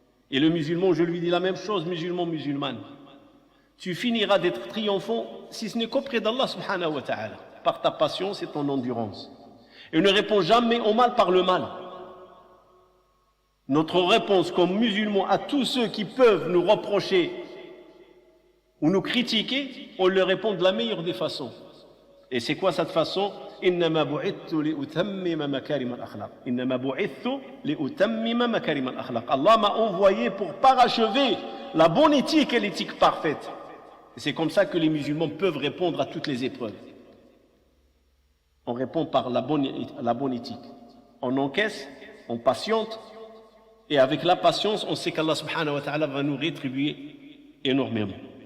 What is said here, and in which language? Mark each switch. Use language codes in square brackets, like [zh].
[fr] Et le musulman, je lui dis la même chose, musulman, musulmane. Tu finiras d'être triomphant si ce n'est qu'auprès d'Allah subhanahu wa ta'ala, par ta patience et ton endurance. Et ne réponds jamais au mal par le mal. Notre réponse comme musulmans à tous ceux qui peuvent nous reprocher ou nous critiquer, on leur répond de la meilleure des façons. Et c'est quoi cette façon? [ar] إنما بعثت لأتمم مكارم الأخلاق. إنما بعثت لأتمم مكارم الأخلاق. [fr] Allah m'a envoyé pour parachever la bonne éthique et l'éthique parfaite. Et c'est comme ça que les musulmans peuvent répondre à toutes les épreuves. On répond par la bonne éthique. On encaisse, on patiente, et avec la patience, on sait qu'Allah subhanahu wa ta'ala va nous rétribuer énormément.